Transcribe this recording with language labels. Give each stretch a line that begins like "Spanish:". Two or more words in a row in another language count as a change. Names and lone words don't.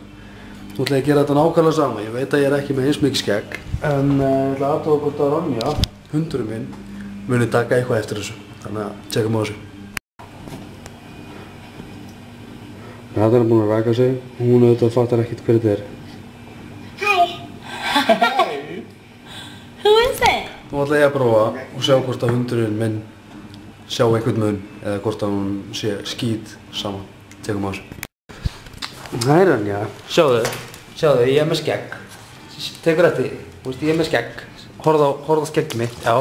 Icelandic: Nú ætla ég að gera þetta nákvæmlega sama. Ég veit að ég ekki með eins mikið skegg, en ég ætla að aðtóa hvort að Ronja, hundurinn minn, muni taka eitthvað eftir þessu. Þannig að tjekkum á þessu. Þetta búin að raka sig, hún auðvitað fattar ekkert hver þetta
English: Hi. Who is it?
Icelandic: Nú ætla ég að prófa og sjá hvort að hundurinn minn sjá einhvern mun eða hvort að hún sé skít saman. Tjekkum á þessu. Hæ Ronja, sjáðu, ég með skegg. Tekur eftir því, ég með skegg. Horfðu á skeggið mitt, já.